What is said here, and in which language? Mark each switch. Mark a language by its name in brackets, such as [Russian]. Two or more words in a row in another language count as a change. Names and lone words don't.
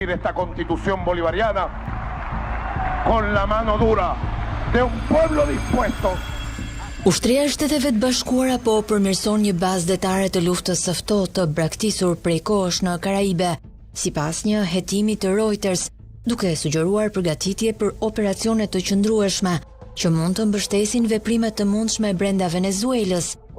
[Spanish] esta constitución bolivariana con la mano dura de un pueblo dispuesto. [Albanian] Ushtria e Shteteve të Bashkuara po përmirëson një bazë detare të luftës së ftohtë të braktisur prej kohësh në Karaibe, sipas një hetimi të Reuters, duke sugjeruar përgatitje për operacione të qëndrueshme që mund të mbështesin veprimet të mundshme brenda Venezuelës.